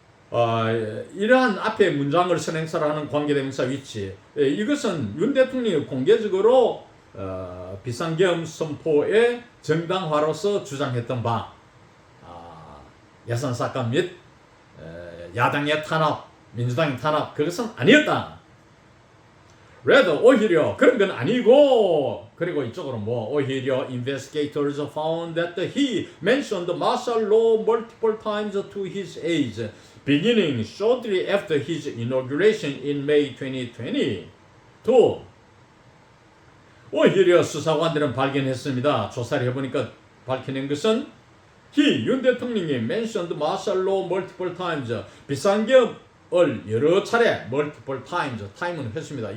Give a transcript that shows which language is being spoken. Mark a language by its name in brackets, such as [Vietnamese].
[Korean] 이러한 앞에 문장을 선행사라는 관계대명사 위치 이것은 윤 대통령이 공개적으로 비상계엄 선포의 정당화로서 주장했던 바 예산 삭감 및 야당의 탄압, 민주당의 탄압 그것은 아니었다. rather 오히려 그런 건 아니고 그리고 이쪽으로 뭐 오히려 [English] investigators found that he mentioned martial law multiple times to his aides, beginning shortly after his inauguration in May 2022. [Korean] 오히려 수사관들은 발견했습니다. 조사를 해보니까 밝혀낸 것은 윤 대통령이 [English] mentioned martial law multiple times, [Korean] 비상계엄을 여러 차례 multiple times, time은 했습니다.